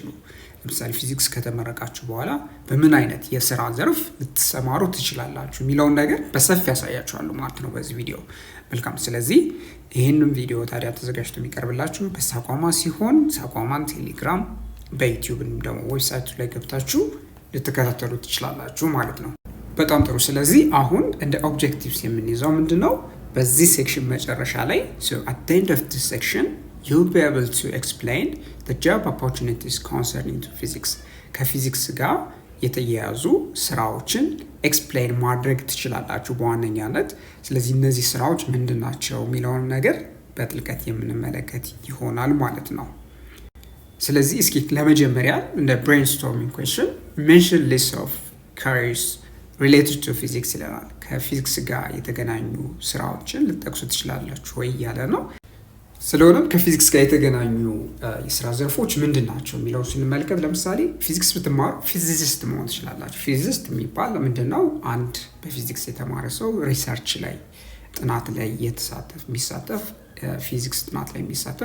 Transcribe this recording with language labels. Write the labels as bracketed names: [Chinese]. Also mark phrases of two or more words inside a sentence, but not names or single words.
[Amharic] ለምሳሌ ፊዚክስ ከተመረቃችሁ በኋላ በምን አይነት የስራ ዘርፍ ልትሰማሩ ትችላላችሁ የሚለውን ነገር በሰፊ ያሳያችኋለሁ ማለት ነው በዚህ ቪዲዮ። መልካም። ስለዚህ ይህንን ቪዲዮ ታዲያ ተዘጋጅቶ የሚቀርብላችሁ በሳቋማ ሲሆን ሳቋማን ቴሌግራም በዩቲዩብ ደግሞ ዌብሳይቱ ላይ ገብታችሁ ልትከታተሉ ትችላላችሁ ማለት ነው። በጣም ጥሩ። ስለዚህ አሁን እንደ ኦብጀክቲቭስ የምንይዘው ምንድነው? በዚህ ሴክሽን መጨረሻ ላይ [English] at the end of this section you'll be able to explain the job opportunities concerning to physics [Amharic] ከፊዚክስ ጋር የተያያዙ ስራዎችን ኤክስፕሌን ማድረግ ትችላላችሁ በዋነኛነት። ስለዚህ እነዚህ ስራዎች ምንድናቸው የሚለውን ነገር በጥልቀት የምንመለከት ይሆናል ማለት ነው። ስለዚህ እስኪ ለመጀመሪያ እንደ ብሬንስቶርሚንግ ኩዌስችን [English] mention list of careers related to physics [Amharic] ይለናል። ከፊዚክስ ጋር የተገናኙ ስራዎችን ልጠቅሱ ትችላላችሁ ወይ እያለ ነው። ስለሆነም ከፊዚክስ ጋር የተገናኙ የስራ ዘርፎች ምንድን ናቸው የሚለው ስንመለከት፣ ለምሳሌ ፊዚክስ ብትማሩ ፊዚሲስት መሆን ትችላላችሁ። ፊዚሲስት የሚባል ምንድነው? አንድ በፊዚክስ የተማረ ሰው ሪሰርች ላይ ጥናት ላይ የሚሳተፍ ፊዚክስ ጥናት ላይ የሚሳተፍ